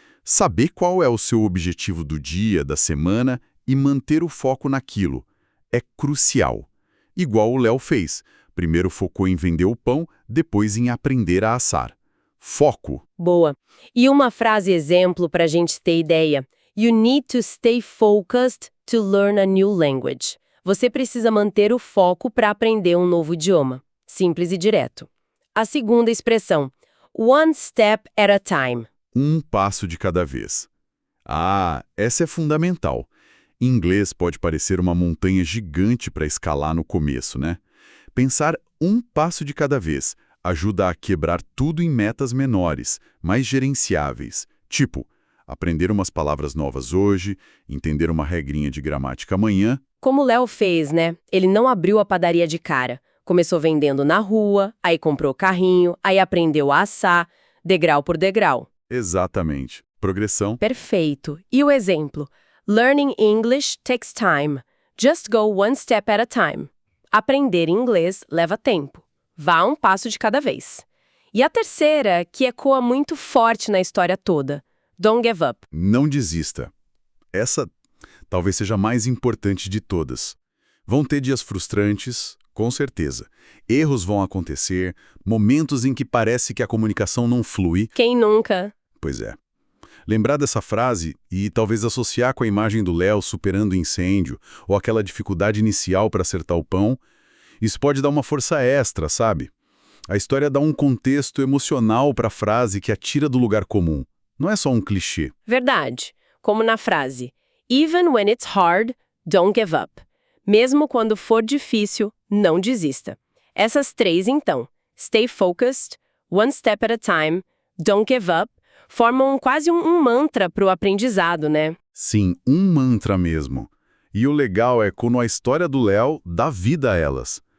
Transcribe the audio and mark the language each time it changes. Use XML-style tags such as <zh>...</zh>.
<pt>Saber qual é o seu objetivo do dia, da semana e manter o foco naquilo é crucial. Igual o Léo fez. Primeiro focou em vender o pão, depois em aprender a assar. Foco. Boa. E uma frase exemplo para a gente ter ideia.</pt> <en>You need to stay focused to learn a new language.</en> <pt>Você precisa manter o foco para aprender um novo idioma. Simples e direto. A segunda expressão,</pt> <en>one step at a time.</en> <pt>Um passo de cada vez. Ah, essa é fundamental. Em inglês pode parecer uma montanha gigante para escalar no começo, né? Pensar um passo de cada vez ajuda a quebrar tudo em metas menores, mais gerenciáveis. Tipo, aprender umas palavras novas hoje, entender uma regrinha de gramática amanhã. Como o Léo fez, né? Ele não abriu a padaria de cara. Começou vendendo na rua, aí comprou carrinho, aí aprendeu a assar, degrau por degrau. Exatamente. Progressão. Perfeito. E o exemplo?</pt> <en>Learning English takes time. Just go one step at a time.</en> <pt>Aprender inglês leva tempo. Vá um passo de cada vez. E a terceira, que ecoa muito forte na história toda.</pt> <en>Don't give up.</en> <pt>Não desista. Essa talvez seja a mais importante de todas. Vão ter dias frustrantes, com certeza. Erros vão acontecer, momentos em que parece que a comunicação não flui. Quem nunca? Pois é. Lembrar dessa frase e talvez associar com a imagem do Léo superando o incêndio ou aquela dificuldade inicial para acertar o pão, isso pode dar uma força extra, sabe? A história dá um contexto emocional para a frase que a tira do lugar comum. Não é só um clichê. Verdade. Como na frase,</pt> <en>even when it's hard, don't give up.</en> <pt>Mesmo quando for difícil, não desista. Essas 3, então,</pt> <en>stay focused, one step at a time, don't give up,</en> <pt>formam quase um mantra para o aprendizado, né? Sim, um mantra mesmo. E o legal é quando a história do Léo dá vida a elas.</pt>